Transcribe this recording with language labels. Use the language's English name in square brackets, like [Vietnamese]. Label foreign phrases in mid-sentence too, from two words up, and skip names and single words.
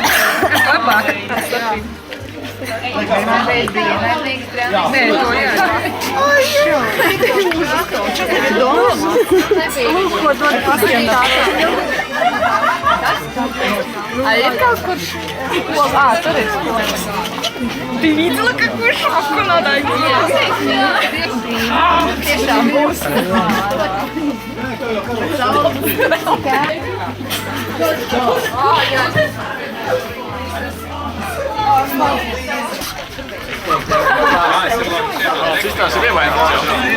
[Latvian] Ir kaut kurš tur ir. [Russian] Ты видела, какую шапку надо одеть? [Latvian] Tiešām būs. Šis ir ievainots jau.